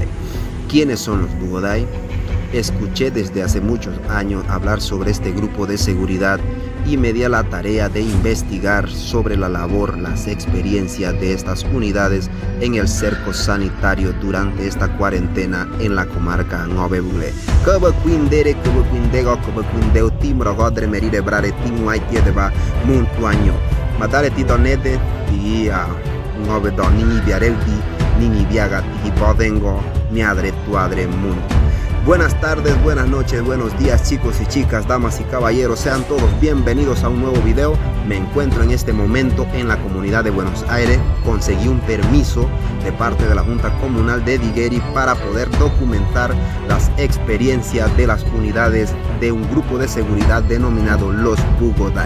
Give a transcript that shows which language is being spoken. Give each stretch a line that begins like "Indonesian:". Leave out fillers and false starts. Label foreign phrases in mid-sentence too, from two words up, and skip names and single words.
Spanish: ¿Quiénes son los Bugoday? Escuché desde hace muchos años hablar sobre este grupo de seguridad y me di a la tarea de investigar sobre la labor, las experiencias de estas unidades en el cerco sanitario durante esta cuarentena en la comarca Nove Buglé.
Ngäbere: Madare ti donede ti a Nove do ningi biareldi ningi biaga ti bodengo miadre tuadre mundo.
Spanish: Buenas tardes, buenas noches, buenos días chicos y chicas, damas y caballeros, sean todos bienvenidos a un nuevo video. Me encuentro en este momento en la comunidad de Buenos Aires. Conseguí un permiso de parte de la Junta Comunal de Digueri para poder documentar las experiencias de las unidades de un grupo de seguridad denominado los Bugoday.